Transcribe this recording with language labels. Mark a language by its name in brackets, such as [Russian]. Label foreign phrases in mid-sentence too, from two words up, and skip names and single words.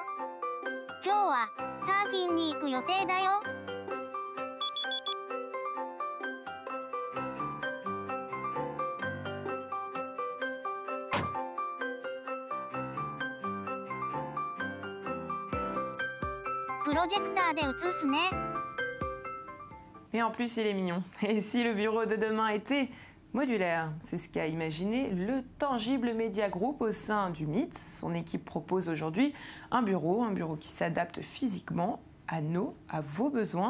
[Japanese] 今日はサーフィンに行く予定だよ。プロジェクターで映すね。 [French] Et en plus, il est mignon. Et si le bureau de demain était modulaire? C'est ce qu'a imaginé le Tangible Media Group au sein du MIT. Son équipe propose aujourd'hui un bureau qui s'adapte physiquement à vos besoins.